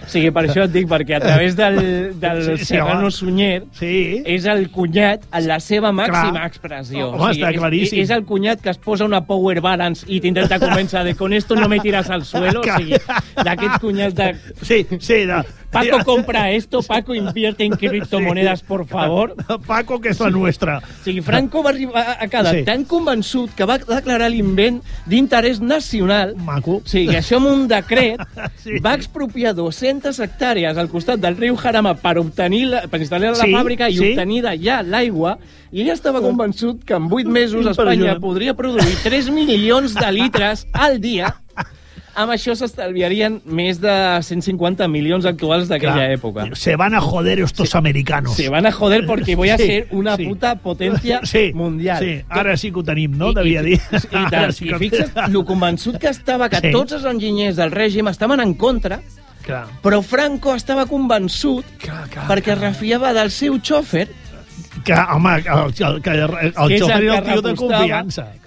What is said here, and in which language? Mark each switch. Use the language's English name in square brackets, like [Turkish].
[Catalan] Sí, per això et dic, perquè a través del Serrano Sunyer, sí, és el cunyat en la seva màxima, clar, expressió. Home, o sigui, està claríssim. És el cunyat que es posa una power balance i t'intenta començar de [Spanish] con esto no me tiras al suelo, [Catalan] o sigui, d'aquest cunyat de... Sí, sí, de... [Spanish] Paco compra esto, Paco invierte en criptomonedas, sí, por favor. [Catalan] Paco, que és la nostra. O sigui, Franco va arribar a quedar, sí, tan convençut que va declarar l'invent d'interès nacional. Maco. Sí, i això amb un decret, sí, va expropiar 200 hectàrees al costat del riu Jarama per obtenir la, per instal·lar, sí, la fàbrica i, sí, obtenir d'allà l'aigua. I ell estava convençut que en 8 mesos Espanya podria produir 3 milions de litres al dia. Amb això s'estalviarien més de 150 milions actuals d'aquella època. [Spanish] Se van a joder estos americanos. Se van a joder porque voy a ser una puta potencia mundial. [Catalan] Sí, ara sí que ho tenim, no? T'havia dit. I tant, i fixa't lo convençut que estava que tots els enginyers del règim estaven en contra, però Franco estava convençut perquè es refiava del seu xòfer. Que, home, el xòfer era el tio de confiança.